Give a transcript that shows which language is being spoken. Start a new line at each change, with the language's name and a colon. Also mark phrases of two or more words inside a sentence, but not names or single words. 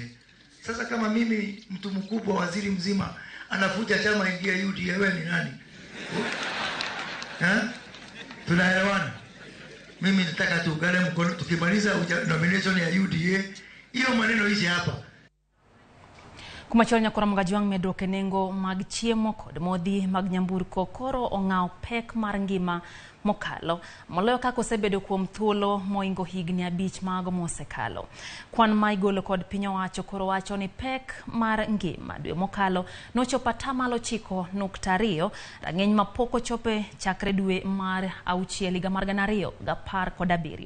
Swahili: Sasa kama mimi mtu mkubwa, waziri mzima anavuja chama ingia UDA, wewe ni nani? Tunaelewana? Mimi nataka tuungane mkono, tukimaliza nomination ya UDA hiyo maneno ishi hapa.
Luo (Kenya and Tanzania): Kumachol nyakora mgajwang' medruok e nengo mag chiemo kod modhi mag nyamburko koro ong'aw pek mar ngima mokalo moloyo kako sebedo kuom thuolo moingo higni 5 mago mosekalo. Kwan ma igolo kod piny owacho koro wacho ni pek mar ngima dwe mokalo nochopo 9.2, rang'iny ma pok ochope chakre dwe mar 6 higa mar 2017.